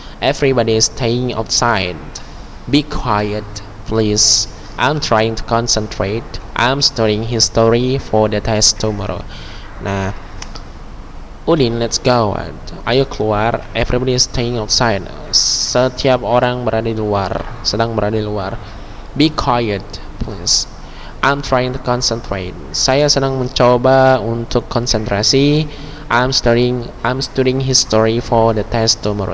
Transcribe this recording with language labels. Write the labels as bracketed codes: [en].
[en] Everybody is staying outside. Be quiet, please. I'm trying to concentrate. I'm studying history for the test tomorrow. Nah, Udin, let's go out. [id] Ayo keluar. [en] Everybody is staying outside. [id] Setiap orang sedang berada di luar. [en] Be quiet, please. I'm trying to concentrate. [id] Saya sedang mencoba untuk konsentrasi. [en] I'm studying history for the test tomorrow.